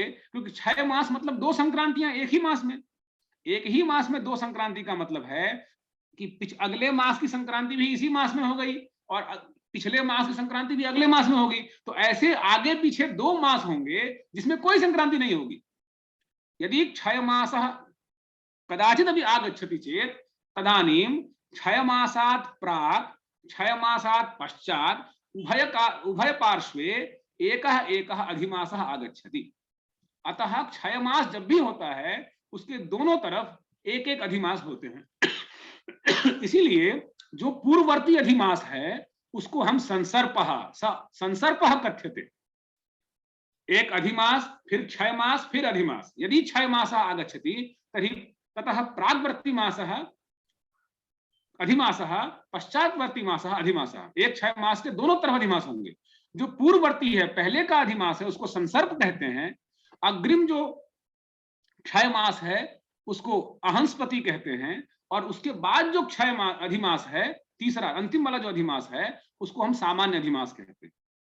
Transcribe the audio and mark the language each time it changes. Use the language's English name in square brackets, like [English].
[Hindi] क्योंकि क्षय मास मतलब 2 संक्रांतियां एक ही मास में। एक ही मास में 2 संक्रांति का मतलब है कि अगले मास की संक्रांति भी इसी मास में हो गई और पिछले मास की संक्रांति भी अगले मास में होगी। तो ऐसे आगे पीछे 2 मास होंगे जिसमें कोई संक्रांति नहीं होगी। [Sanskrit] यदि क्षय मासः कदाचित् अपि आगच्छति चेत तदानीं क्षयमासात् प्राक् क्षयमासात् पश्चात् उभय पार्श्वे एकः एकः अधिमासः आगच्छति। [Hindi] अतः क्षयमास जब भी होता है उसके दोनों तरफ एक एक अधिमास होते हैं। इसीलिए जो पूर्ववर्ती अधिमास है उसको हम संसर्पः कथ्यते। एक अधिमास फिर क्षय मास फिर अधिमास। [Sanskrit] यदि क्षय मास आगच्छति तर्हि ततः प्राग्वर्ती मासः अधिमासः पश्चातवर्ती मासः अधिमासः। [Hindi] एक क्षय मास के दोनों तरफ अधिमास होंगे। जो पूर्ववर्ती है पहले का अधिमास है उसको संसर्प कहते हैं। अग्रिम जो क्षय मास है उसको अहंस्पति कहते हैं। और उसके बाद जो क्षय अधिमास है तीसरा अंतिम वाला जो अधिमास है उसको हम सामान्य अधिमास कहते हैं।